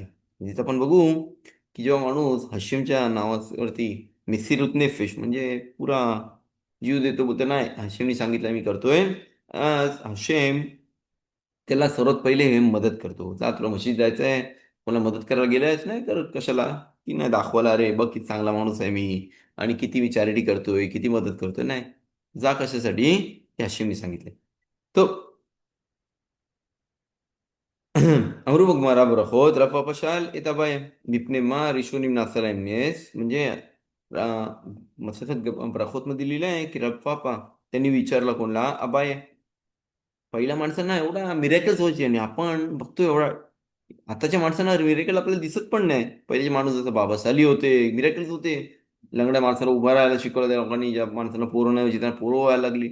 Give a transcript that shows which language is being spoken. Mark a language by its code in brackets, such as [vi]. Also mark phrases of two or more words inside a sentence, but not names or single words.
[mr] तिथं आपण बघू की जेव्हा माणूस हशिमच्या नावावरती [he] מסירות נפש [mr] म्हणजे पुरा जीव देतो, बोलतो नाही हशिमने सांगितलं मी करतोय, हशेम त्याला सर्वात पहिले हे मदत करतो. जा तुला मशीद जायचं आहे, मला मदत करायला गेलायच नाही तर कशाला, की नाही दाखवायला, अरे बघ किती चांगला माणूस आहे मी, आणि किती मी चॅरिटी करतोय, किती मदत करतोय. नाही, जा कशासाठी, हे हशिमने सांगितले. तो [he] אמרו בגמרא ברכות רב פאפא שאל את אביי מפני מה הראשונים נעשה להם נס, [mr] म्हणजे [he] מסכת ברכות [mr] मध्ये लिहिलंय की रब पापा त्यांनी विचारलं कोणला अबाय, पहिल्या माणसांना एवढा मिरेकल्स व्हायचे आणि आपण बघतो एवढा आताच्या माणसांना मिरेकल आपल्याला दिसत पण नाही. पहिले माणूस जसं बाबा साली होते, मिरेकल्स होते. लंगड्या माणसाला उभा राहायला शिकवलं त्या लोकांनी, ज्या माणसाला पोरं नाही व्हायची त्यांना पोरं व्हायला लागली.